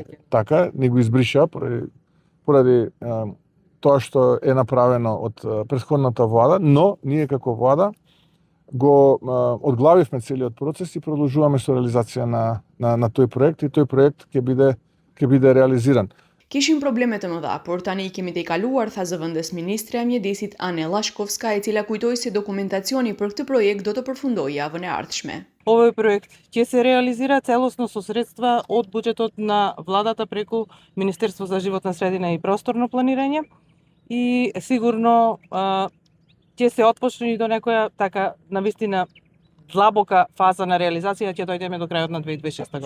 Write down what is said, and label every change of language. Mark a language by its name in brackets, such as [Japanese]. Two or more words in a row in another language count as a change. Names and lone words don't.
[Macedonian] Така, не го избриша поради тоа што е направено од претходната влада, но ние како влада го одглавивме целиот процес и продолжуваме со реализација на тој проект и тој проект ќе биде реализиран. [Albanian] Kishim probleme të mëdha, por tani I kemi të I kaluar, tha zëvendës ministre e mjedesit Ane Lashkovska, e cila kujtoi se dokumentacioni për këtë projekt do të përfundojë javën e ardhshme. [Macedonian] Овој проект ќе се реализира целосно со средства од буџетот на владата преку Министерство за животна средина и просторно планирање и сигурно ќе се отпочне и до некоја така навистина длабока фаза на реализација, ќе дојдеме до крајот на 2026 година.